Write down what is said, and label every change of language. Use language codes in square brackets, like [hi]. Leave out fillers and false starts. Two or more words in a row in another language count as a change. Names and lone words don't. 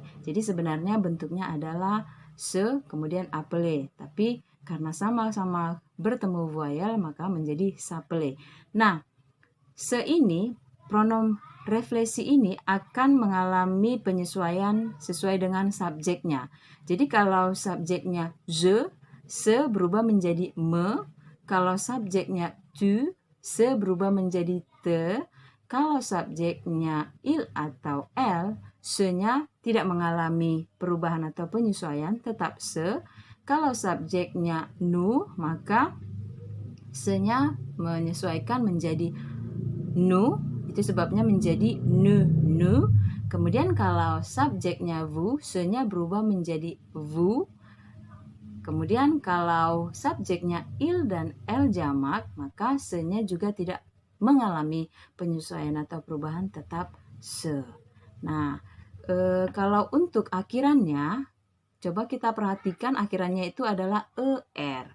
[id] Jadi sebenarnya bentuknya adalah se kemudian appeler, tapi karena sama-sama bertemu voyelle maka menjadi s'appeler. Nah, se ini pronom refleksi ini akan mengalami penyesuaian sesuai dengan subjeknya. Jadi kalau subjeknya je, se berubah menjadi me. Kalau subjeknya tu, se berubah menjadi te. Kalau subjeknya il atau elle, se-nya tidak mengalami perubahan atau penyesuaian, tetap se. Kalau subjeknya nous, maka se-nya menyesuaikan menjadi nous. Itu sebabnya menjadi ne. Kemudian kalau subjeknya vous, se-nya berubah menjadi vous. Kemudian kalau subjeknya il dan elle jamak, maka se-nya juga tidak mengalami penyesuaian atau perubahan, tetap se. Nah, kalau untuk akhirannya, coba kita perhatikan akhirannya itu adalah er.